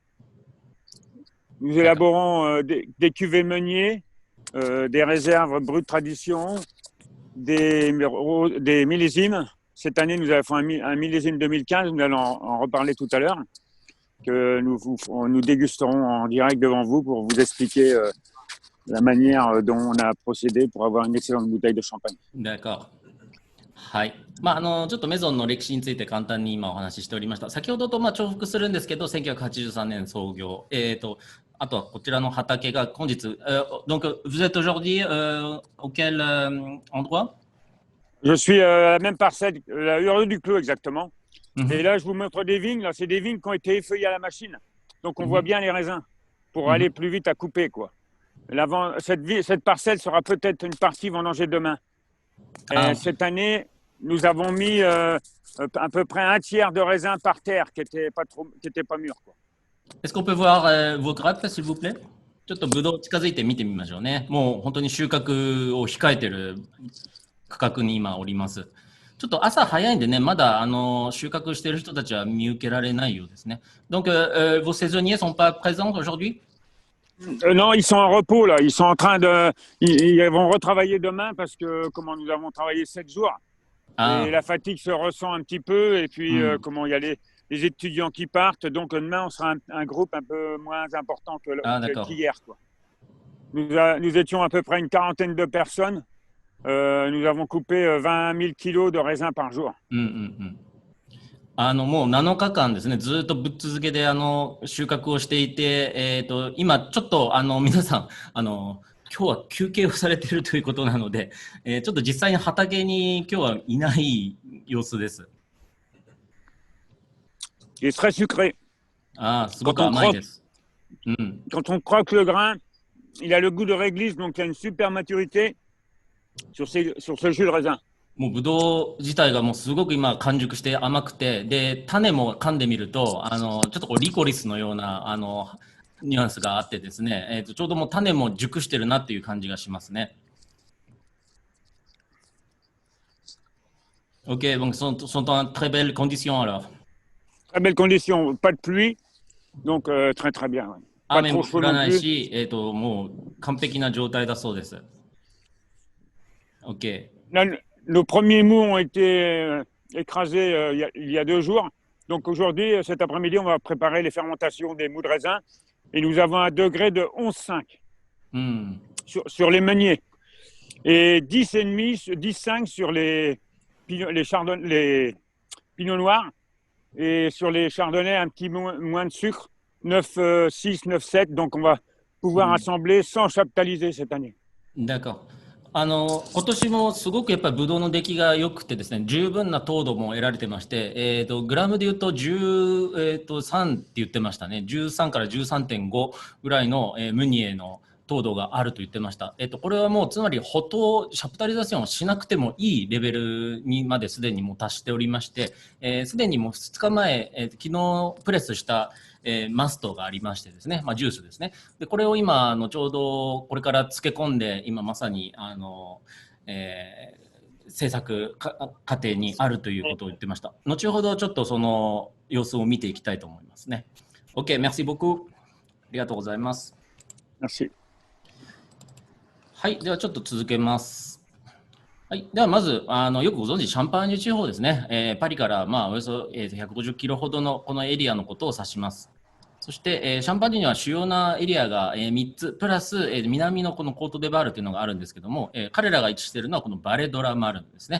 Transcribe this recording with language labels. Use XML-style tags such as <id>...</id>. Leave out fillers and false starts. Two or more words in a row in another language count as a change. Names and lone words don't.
<fr>Nous élaborons des cuvées meuniers, des réserves brutes tradition, des millésimes. Cette année, nous avons fait un millésime 2015, nous allons en reparler tout à l'heure, que nous dégusterons en direct devant vous pour vous expliquer la manière dont on a procédé pour avoir une excellente bouteille de champagne. D'accord.</fr> <ja>はい。ちょっとメゾンの歴史について簡単に今お話ししておりました。先ほどと重複するんですけど、1983年創業。あとはこちらの畑が本日。</ja> <fr>Donc, vous êtes aujourd'hui auquel endroit? Je suis à la même parcelle, la rue du Clos exactement. Et là, je vous montre des vignes. Là, c'est des vignes qui ont été effeuillées à la machine. Donc, on voit bien les raisins pour aller plus vite à couper, quoi. Cette parcelle sera peut-être une partie vendangée demain. Cette année, nous avons mis à peu près un tiers de raisins par terre qui n'étaient pas mûrs, quoi. Est-ce qu'on peut voir vos grappes, s'il vous plaît?</fr> <ja>ちょっとブドウ近づいて見てみましょうね。もう本当に収穫を控えている区画に今おります。ちょっと朝早いんでね、まだ収穫している人たちは見受けられないようですね。</ja> <fr>Donc, vos saisonniers sont pas présents aujourd'hui? Non, ils sont en repos là. Ils sont en train de. Ils vont retravailler demain parce que nous avons travaillé 7 jours. Et la fatigue se ressent un petit peu. Et puis, il y a les étudiants qui partent. Donc, demain, on sera un groupe un peu moins important qu'hier, quoi. Nous étions à peu près une quarantaine de personnes. Nous avons coupé 20 000 kilos de raisins par jour.</fr> <ja>もう7日間ですね、ずっとぶっ続けで収穫をしていて、今ちょっと皆さん今日は休憩をされているということなので、ちょっと実際に畑に今日はいない様子です。</ja> <fr>Il est très sucré.</fr> <ja>すごく甘いです。</ja> <fr>Quand on croque le grain, il a le goût de réglisse, donc il y a une super maturité sur ce jus de raisin.</fr> <ja>もうブドウ自体がもうすごく今完熟して甘くて、で種も噛んでみるとちょっとリコリスのようなニュアンスがあってですね、ちょうどもう種も熟してるなっていう感じがしますね。</ja> <fr>Ok, donc sont en très belles conditions alors. Très belles conditions, pas de pluie, donc très très bien. pas</fr> <ja>雨</ja> <fr>trop</fr> <ja>も</ja> <fr>chaud</fr> <ja>降ら</ja> <fr>non</fr> <ja>ない</ja> <fr>plus.</fr> <ja>し、もう完璧な状態だそうです。OK。</ja> <fr>Là, nos premiers mous ont été écrasés il y a 2 jours. Donc aujourd'hui, cet après-midi, on va préparer les fermentations des mous de raisin. Et nous avons un degré de 11,5 sur les meuniers. Et 10,5, 10,5 sur les pinots noirs. Et sur les chardonnays, un petit moins de sucre, 9,6, 9,7. Donc on va pouvoir assembler sans chaptaliser cette année. D'accord。</fr> <ja>今年もすごくやっぱりブドウの出来が良くてですね、十分な糖度も得られてまして、グラムで言うと13って言ってましたね。13から13.5ぐらいの、ムニエの糖度があると言ってました。これはもうつまりシャプタリザションをしなくてもいいレベルにまですでにもう達しておりまして、すでにもう2日前、昨日プレスしたマストがありましてですね、ジュースですね。でこれを今ちょうどこれから漬け込んで今まさに制作過程にあるということを言ってました。後ほどちょっとその様子を見ていきたいと思いますね。OK、</ja> <fr>merci beaucoup。</fr> <ja>ありがとうございます。</ja> <fr>Merci。</fr> <ja>はい、ではちょっと続けます。はい、ではまずよくご存知シャンパーニュ地方ですね、パリからおよそ150キロほどのこのエリアのことを指します。そして、シャンパーニュには主要なエリアが3つプラス南のこのコートデバールというのがあるんですけども、彼らが位置しているのはこのバレドラマルンですね。</ja>